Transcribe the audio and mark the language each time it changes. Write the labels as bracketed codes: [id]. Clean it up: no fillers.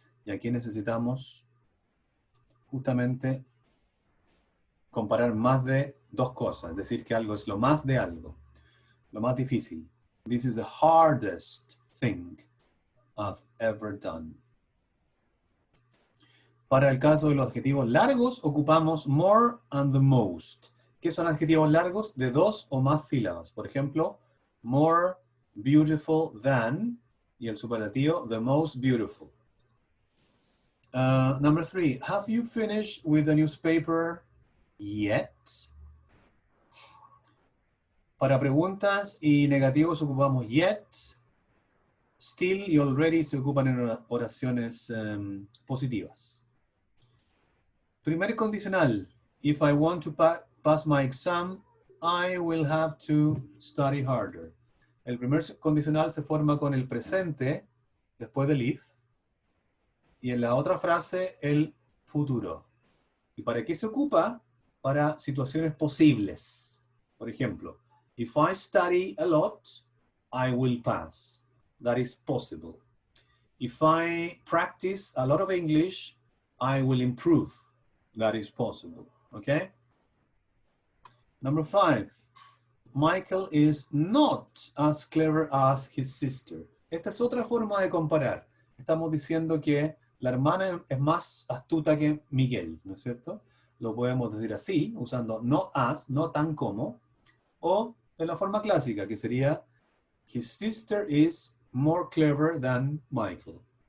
[es] Y aquí necesitamos justamente comparar más de dos cosas, es decir, que algo es lo más de algo, lo más difícil. [en] This is the hardest thing I've ever done. [es] Para el caso de los adjetivos largos, ocupamos more and the most. ¿Qué son adjetivos largos? De dos o más sílabas. Por ejemplo, [en] more beautiful than, [es] y el superlativo, [en] the most beautiful. Number 3, have you finished with the newspaper yet? [es] Para preguntas y negativos ocupamos yet. Still y already se ocupan en oraciones positivas. Primer condicional. [en] If I want to pass my exam, I will have to study harder. [es] El primer condicional se forma con el presente, después del if, y en la otra frase el futuro. ¿Y para qué se ocupa? Para situaciones posibles. Por ejemplo, [en] if I study a lot, I will pass. That is possible. If I practice a lot of English, I will improve. That is possible. Okay? Number 5. Michael is not as clever as his sister. [es] Esta es otra forma de comparar. Estamos diciendo que la hermana es más astuta que Miguel, ¿no es cierto? Lo podemos decir así, usando not as, no tan como, o de la forma clásica, que sería [en] his sister is more clever than Michael.